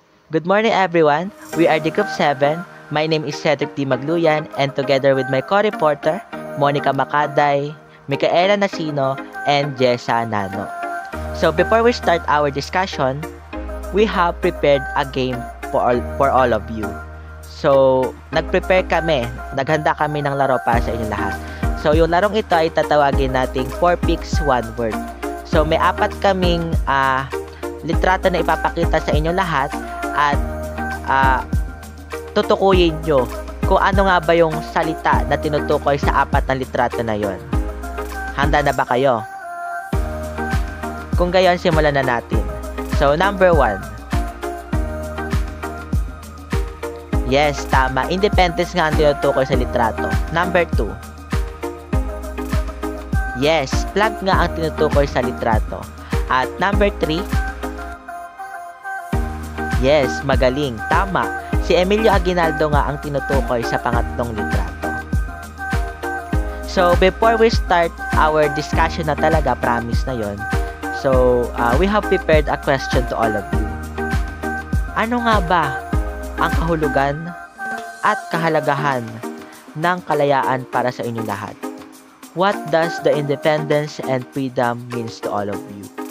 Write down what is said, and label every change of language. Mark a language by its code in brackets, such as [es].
[en] Good morning everyone, we are the Group 7. My name is Cedric D. Magluyan and together with my co-reporter, Monica Macaday, Micaela Nasino, and Jessa Nano. So before we start our discussion, we have prepared a game for all of you. [tl] So nag-prepare kami, naghanda kami ng laro para sa inyo lahat. So yung larong ito ay tatawagin nating 4 picks 1 word. So may 4 kaming litrato na ipapakita sa inyo lahat at tutukuyin nyo kung ano nga ba yung salita na tinutukoy sa 4 na litrato na yon. Handa na ba kayo? Kung gayon, simulan na natin. So, number 1. Yes, tama. Independence nga ang tinutukoy sa litrato. Number 2. Yes, flag nga ang tinutukoy sa litrato. At number 3. Yes, magaling. Tama. Si Emilio Aguinaldo nga ang tinutukoy sa pangatlong litrato. [en] So, before we start our discussion [tl] na talaga, [en] promise na yon. So, we have prepared a question to all of you. [tl] Ano nga ba ang kahulugan at kahalagahan ng kalayaan para sa inyo lahat? [en] What does the independence and freedom means to all of you?